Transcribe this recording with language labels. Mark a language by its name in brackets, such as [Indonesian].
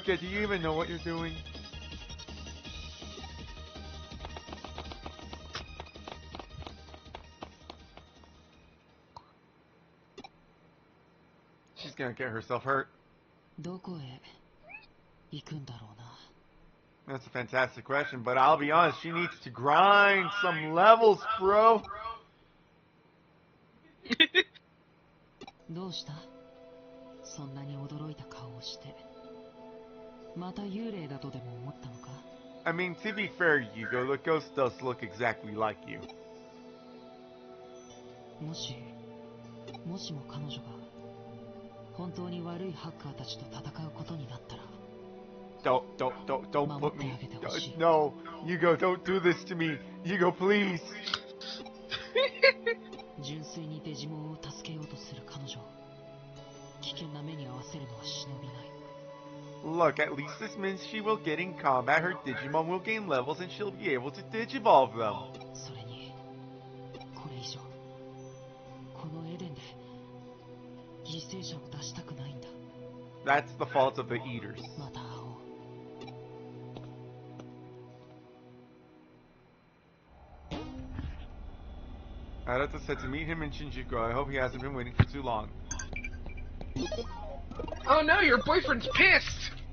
[English] Nokia, do you even know what you're doing? She's gonna get herself hurt. [Japanese] どこへ行くんだろうな。 [English] That's a fantastic question, but I'll be honest, she needs to grind some levels, bro. [Japanese] どうした？そんなに驚いた顔をして。また幽霊だとでも思ったのか？ [English] I mean, to be fair, Yugo, the ghost does look exactly like you. [Japanese] もしも彼女が本当に悪いハッカーたちと戦うことになったら。 [English] Don't put me. No, Yugo, don't do this to me. Yugo, please. [Japanese] 純粋にデジモンを助けようとする彼女を危険な目に遭わせるのは忍びない。 [English] Look, at least this means she will get in combat, her Digimon will gain levels, and she'll be able to Digivolve them. [Japanese] それにこれ以上このエデンで犠牲者を出したくないんだ。 [English] That's the fault of the Eaters. [Japanese] また会おう。 [English] Arata said to meet him in Shinjuku. I hope he hasn't been waiting for too long. Oh no, your boyfriend's pissed.